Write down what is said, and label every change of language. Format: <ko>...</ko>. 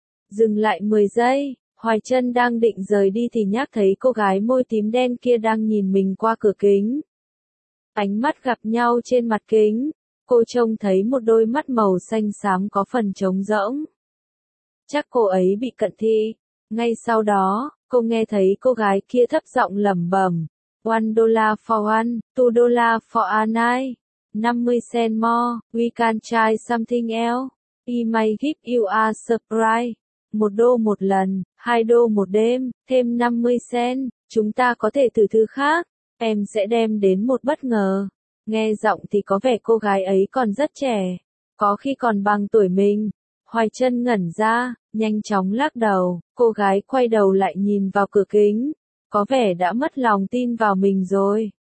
<vi>Dừng lại 10 giây, Hoài Chân đang định rời đi thì nhác thấy cô gái môi tím đen kia đang nhìn mình qua cửa kính. Ánh mắt gặp nhau trên mặt kính. Cô trông thấy một đôi mắt màu xanh xám có phần trống rỗng. Chắc cô ấy bị cận thị. Ngay sau đó, cô nghe thấy cô gái kia thấp giọng lẩm bẩm.</vi> <en>$1 for one, $2 for a night, 50 cent more, we can try something else. We may give you a surprise.</en> <vi>$1 một lần, $2 một đêm, thêm 50 cent. Chúng ta có thể thử thứ khác. Em sẽ đem đến một bất ngờ. Nghe giọng thì có vẻ cô gái ấy còn rất trẻ, có khi còn bằng tuổi mình. Hoài Chân ngẩn ra, nhanh chóng lắc đầu, cô gái quay đầu lại nhìn vào cửa kính, có vẻ đã mất lòng tin vào mình rồi.</vi>